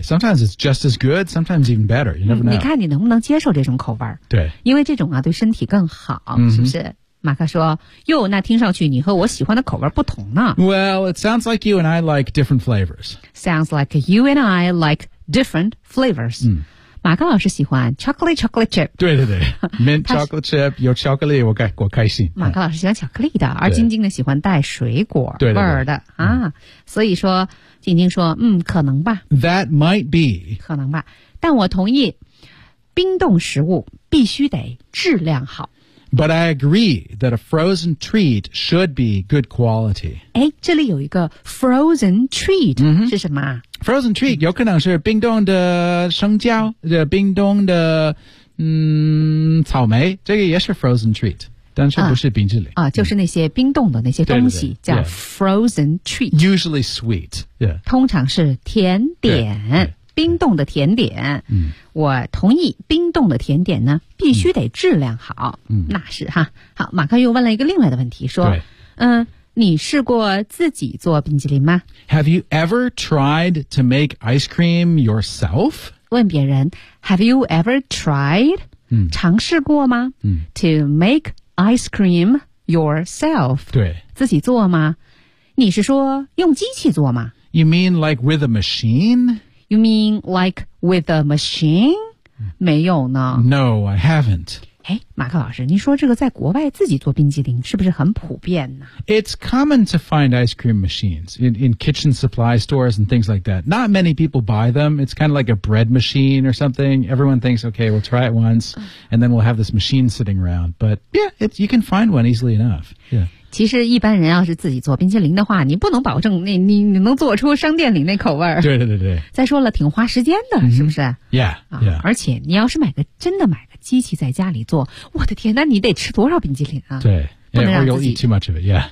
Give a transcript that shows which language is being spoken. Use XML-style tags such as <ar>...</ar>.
<en>Sometimes it's just as good, sometimes even better. You never know.</en> <zh>你看你能不能接受这种口味，对。因为这种啊对身体更好、 mm-hmm. 是不是马克说哟那听上去你和我喜欢的口味不同呢</zh> <en>Well, it sounds like you and I like different flavors. Sounds like you and I like different flavors.、嗯、</en> <zh>马克老师喜欢</zh> <en>chocolate chocolate chip.</en> <zh>对对对</zh> <en>mint chocolate chip,</en> <zh>有巧克力我开心。马克老师喜欢巧克力的而晶晶的喜欢带水果味的。对对对啊、嗯、所以说晶晶说嗯可能吧。</zh> <en>That might be.</en> <zh>可能吧。但我同意冰冻食物必须得质量好。</zh> <en>But I agree that a frozen treat should be good quality.</en> <zh>诶这里有一个 frozen treat、 mm-hmm. 是什么 Frozen treat 有可能是冰冻的生姜、冰冻的、草莓这个也是 frozen treat, 但是不是冰淇淋、就是那些冰冻的那些东西对对对叫 frozen treat.</zh> <en>Usually sweet.、Yeah.</en> <zh>通常是甜点。冰冻的甜点、嗯、我同意冰冻的甜点呢必须得质量好、嗯、那是哈好马克又问了一个另外的问题说你试过自己做冰淇淋吗</zh> <en>Have you ever tried to make ice cream yourself?</en> <zh>问别人</zh> <en>Have you ever tried、嗯、</en> <zh>尝试过吗、嗯、</zh> <en>To make ice cream yourself</en> <zh>对自己做吗你是说用机器做吗</zh> <en>You mean like with a machine? You mean like with a machine?</en> <zh>没有呢。</zh> <en>No, I haven't.</en> <zh>诶马克老师您说这个在国外自己做冰激凌是不是很普遍呢</zh> <en>It's common to find ice cream machines in kitchen supply stores and things like that. Not many people buy them. It's kind of like a bread machine or something. Everyone thinks, okay, we'll try it once, and then we'll have this machine sitting around. But yeah, you can find one easily enough. Yeah.</en> <zh>其实一般人要是自己做冰淇淋的话你不能保证你能做出商店里那口味儿。对对对对。再说了挺花时间的、 mm-hmm. 是不是</zh> <en>yeah, yeah.</en> <zh>而且你要是真的买个机器在家里做我的天那你得吃多少冰淇淋啊对。 Yeah, 不能让自己</zh> <en>or you'll eat too much of it, yeah.</en>